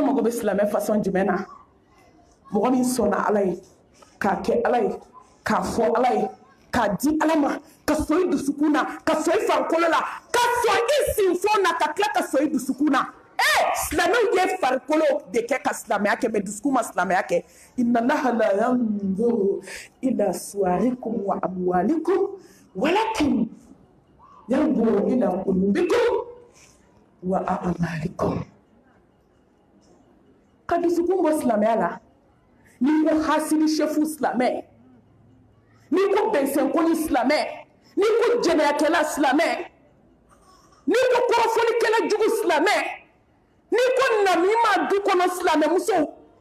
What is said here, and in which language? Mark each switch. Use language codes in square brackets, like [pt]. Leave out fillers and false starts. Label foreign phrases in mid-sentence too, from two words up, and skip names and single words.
[bm] mago bɛ silamɛ fasɔn jumɛn na mɔgɔ min sɔnna ala ye k'a kɛ ala ye k'a fɔ ala ye k'a di ala ma ka sɔn i dusukun na ka sɔn i farikolo la ka sɔn i sinfon na ka tila ka sɔn i dusukun na silamɛw ye farikolo de kɛ ka silamɛya kɛ mɛ dusukun ma silamɛya kɛ [ar] إن الله لا ينظر إلى صوركم وأموالكم ولكن ينظر إلى قلوبكم وأعمالكم [bm] ka dusukun bɔ silamɛya la n'i ko hasidi shefu silamɛ n'i ko bɛnsɛnkoni silamɛ n'i ko jɛnɛyakɛla silamɛ n'i ko kɔrɔfɔlikɛla jugu silamɛ n'i ko namima du kɔnɔ silamɛmuso